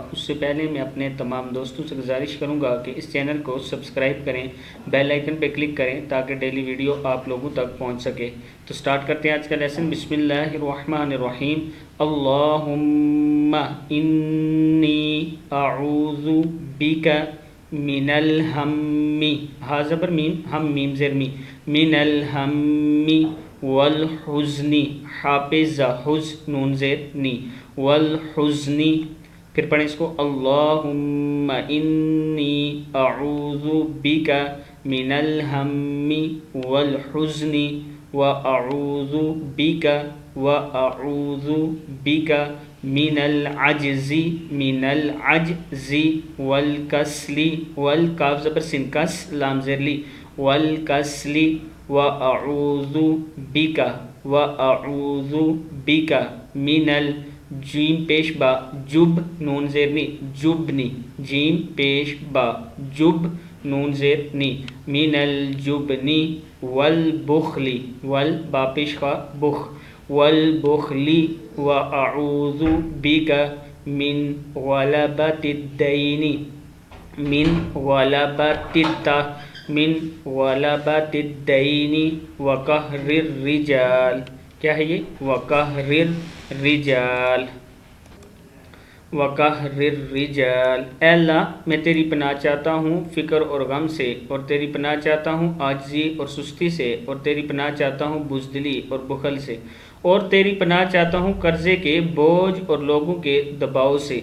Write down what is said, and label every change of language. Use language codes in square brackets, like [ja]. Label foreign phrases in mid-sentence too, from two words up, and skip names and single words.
[ur] اس سے پہلے میں اپنے تمام دوستوں سے گزارش کروں گا کہ اس چینل کو سبسکرائب کریں، [en] bell icon [ur] پہ کلک کریں تاکہ [en] daily video [ur] آپ لوگوں تک پہنچ سکے۔ تو سٹارٹ کرتے ہیں آج کا لیسن۔ [ar] بسم اللہ الرحمن الرحیم۔ اللہم انی اعوذ بک من الہم، [ur] ہا زبر میم، ہم میم زیر می، [ar] من الہم والحزن، [ur] حا پہ زا، حز نون زیر نی، [ar] والحزن۔ [ur] پھر پڑھیں اس کو، [ar] اللہم انی اعوذ بک من الہم والحزن واعوذ بک من العجز والکسل، [ur] والکاف زبر سین، کس لام زیر لی، [ar] والکسل واعوذ بک من [ur] جیم پیش با، جب نون زیر نی، جبنی، جیم پیش با، جب نون زیر نی، [ar] من الجبن والبخل، [ur] با پیش خا بخ، [ar] والبخل واعوذ بک من غلبۃ الدین، من غلبۃ الدین وقہر الرجال۔ [ur] کیا ہے یہ؟ [ar] وقہر الرجال، وقہر الرجال۔ [ur] اے اللہ میں تیری پناہ چاہتا ہوں فکر اور غم سے، اور تیری پناہ چاہتا ہوں عاجزی اور سستی سے، اور تیری پناہ چاہتا ہوں بزدلی اور بخل سے، اور تیری پناہ چاہتا ہوں قرضے کے بوجھ اور لوگوں کے دباؤ سے۔